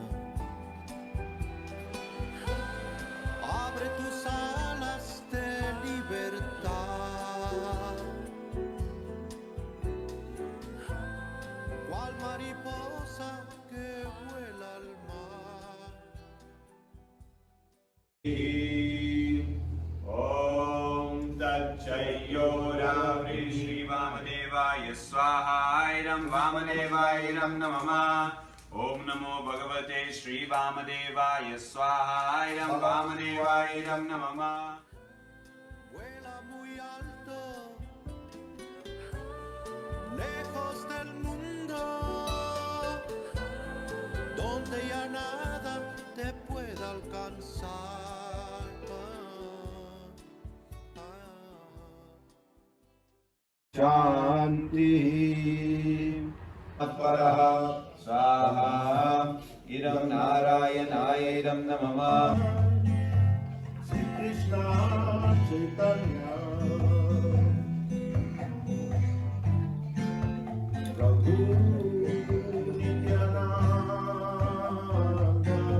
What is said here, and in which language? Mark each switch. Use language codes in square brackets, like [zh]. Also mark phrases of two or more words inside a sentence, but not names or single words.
[es] Abre tus alas de libertad, cual mariposa que vuela al mar. [sa] Om Tat Chayora Shri Vamadevaya Swaha Iram Vamadevaya Iram Namama Om Namo Bhagavate Shri Vamadevaya Swaha Iram Vamadevaya Iram Namama. [es] Vuela muy alto, lejos del mundo, donde ya nada te pueda alcanzar. [sa] Shanti Aparaha Swaha Iram Narayanaya Iram Namama. Sri Krishna Chaitanya Prabhu Nityananda